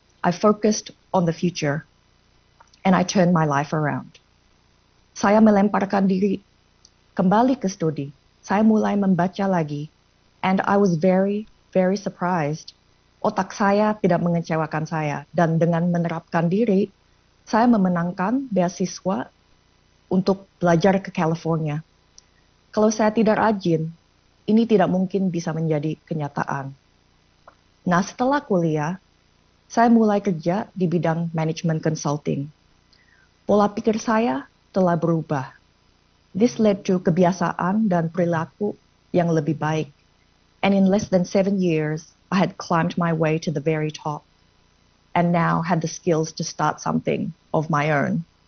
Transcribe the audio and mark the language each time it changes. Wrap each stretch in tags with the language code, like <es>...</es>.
<en>I focused on the future, and I turned my life around.</en> <id>Saya melemparkan diri kembali ke studi. Saya mulai membaca lagi,</id> <en>and I was very, very surprised.</en> <id>Otak saya tidak mengecewakan saya, dan dengan menerapkan diri, saya memenangkan beasiswa untuk belajar ke California. Kalau saya tidak rajin, ini tidak mungkin bisa menjadi kenyataan. Nah, setelah kuliah, saya mulai kerja di bidang management consulting. Pola pikir saya telah berubah.</id> <en>This led to</en> <id>kebiasaan dan perilaku yang lebih baik.</id> <en>And in less than 7 years, I had climbed my way to the very top. And now had the skills to start something of my own.</en>